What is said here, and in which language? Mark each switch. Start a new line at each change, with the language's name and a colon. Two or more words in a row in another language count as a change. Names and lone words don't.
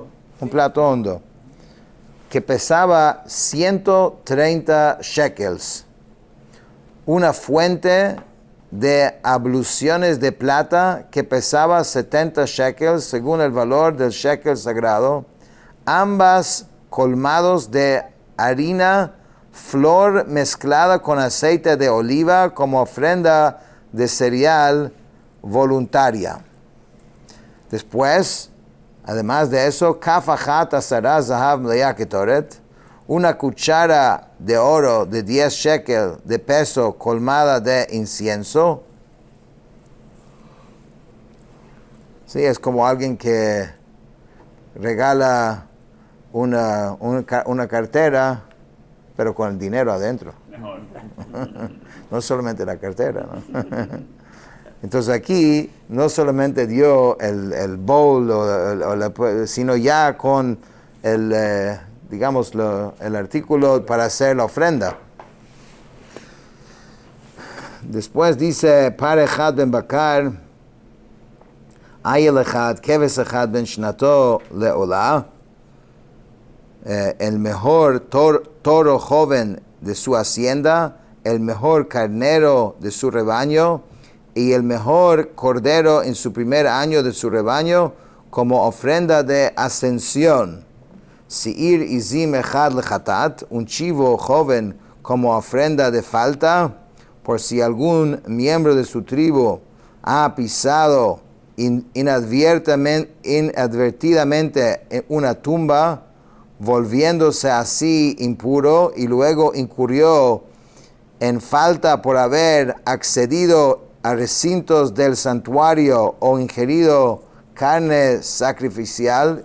Spanish: Un plato hondo, que pesaba 130 shekels, una fuente de abluciones de plata que pesaba 70 shekels según el valor del shekel sagrado, ambas colmados de harina, flor mezclada con aceite de oliva como ofrenda de cereal voluntaria. Después, además de eso,
Hebrew: כף אחת עשרה זהב מלאה קטרת,
Spanish: una cuchara de oro de 10 shekel de peso colmada de incienso. Sí, es como alguien que regala una cartera, pero con el dinero adentro. Mejor. No solamente la cartera, ¿no? Entonces aquí no solamente dio el bowl, sino ya con el artículo para hacer la ofrenda. Después dice,
Hebrew: פר אחד בן בקר איל אחד כבש אחד בן שנתו לעולה,
Spanish: el mejor toro joven de su hacienda, el mejor carnero de su rebaño, y el mejor cordero en su primer año de su rebaño como ofrenda de ascensión.
Hebrew: שעיר עזים אחד לחטאת,
Spanish: un chivo joven como ofrenda de falta, por si algún miembro de su tribu ha pisado inadvertidamente en una tumba, volviéndose así impuro, y luego incurrió en falta por haber accedido a recintos del santuario o ingerido carne sacrificial.